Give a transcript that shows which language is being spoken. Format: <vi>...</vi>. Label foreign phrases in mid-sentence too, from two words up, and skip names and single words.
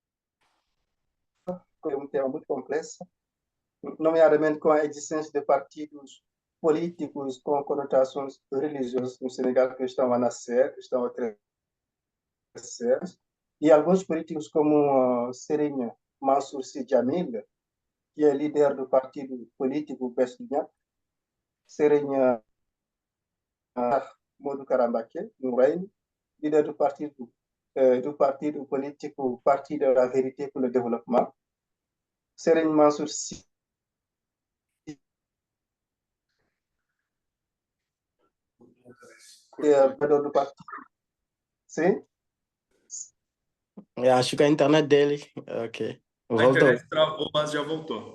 <pt>é um tema muito complexo, nomeadamente com a existência de partidos políticos com conotações religiosas no Senegal que estão a nascer, estão a crescer, e alguns políticos como Serigne Mansour Sy Djamil, que é líder do partido político PSDG, Serigne Modou Kara Mbacké, no Reino, líder do partido político Partido da Vérité pour le Développement, Serigne Mansour Sy do partido. Sim? Eu acho que a internet dele. Ok. A Voltou. internet travou, mas já voltou.</pt>